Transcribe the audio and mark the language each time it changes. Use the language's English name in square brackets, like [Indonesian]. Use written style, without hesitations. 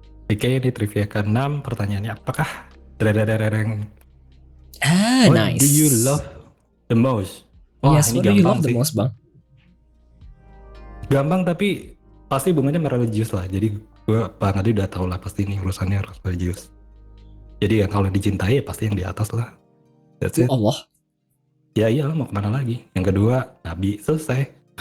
[Indonesian] Oke, ini trivia ke-6, pertanyaannya apakah [English] nice. What do you love the most? Yes, what do you love the most, Bang? [Indonesian] Gampang tapi pasti bunganya religius lah. Jadi gue Bang Adi udah tau lah pasti ini urusannya harus religius. Jadi yang kalau dicintai ya pasti yang di atas lah. [English] That's it. [Arabic] Allah. [Indonesian] Ya iyalah, mau kemana lagi? Yang kedua Nabi, selesai.